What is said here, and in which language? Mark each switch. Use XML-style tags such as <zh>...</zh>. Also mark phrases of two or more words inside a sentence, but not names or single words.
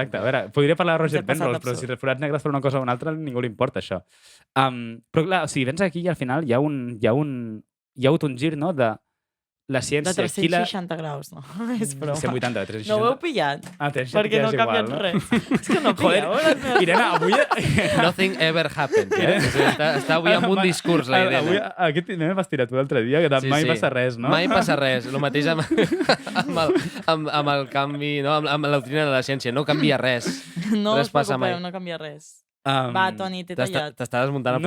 <ca>A veure, podria parlar de Roger Penrose, però si reforats negres per una cosa o una altra, ningú li importa això. Però clar, o sigui, vens aquí i al final hi ha hagut un gir, no?, de la De ciència... 360 graus, no? És broma. 180, de 360. No ho heu pillat? Ah, 360 Perquè no és ha igual, canviat no? res. És que no Joder, pilleu les meves... Irene, avui...</ca> <en>Nothing ever happened.</en> <ca>Està avui amb un discurs, la Irene. Avui, aquest meme vas tirar tu l'altre dia, que de mai passa res, no? Mai passa res. El mateix amb el canvi, no? Amb la doctrina de la ciència. No canvia res. No Res us passa preocupeu, mai. no canvia res. Va, Va, Toni, t'he tallat. T'està desmuntant el</ca>